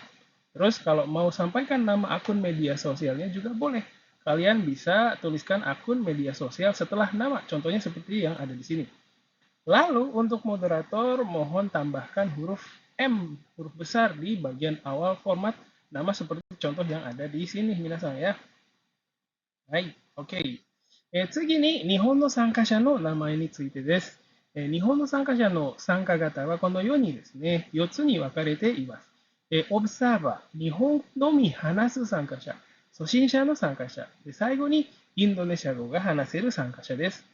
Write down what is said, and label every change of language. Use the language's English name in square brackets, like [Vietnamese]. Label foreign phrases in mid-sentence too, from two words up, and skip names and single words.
[Indonesian] Terus kalau mau sampaikan nama akun media sosialnya juga boleh. Kalian bisa tuliskan akun media sosial setelah nama, contohnya seperti yang ada di sini. Lalu untuk moderator mohon tambahkan huruf M, huruf besar di bagian awal format nama seperti contoh yang ada di sini minasang ya. [Japanese] はい、OK。次に、日本の参加者の名前についてです。日本の参加者の参加型はこのようにですね、4つに分かれています。オブサーバー、日本のみ話す参加者、初心者の参加者、で最後にインドネシア語が話せる参加者です。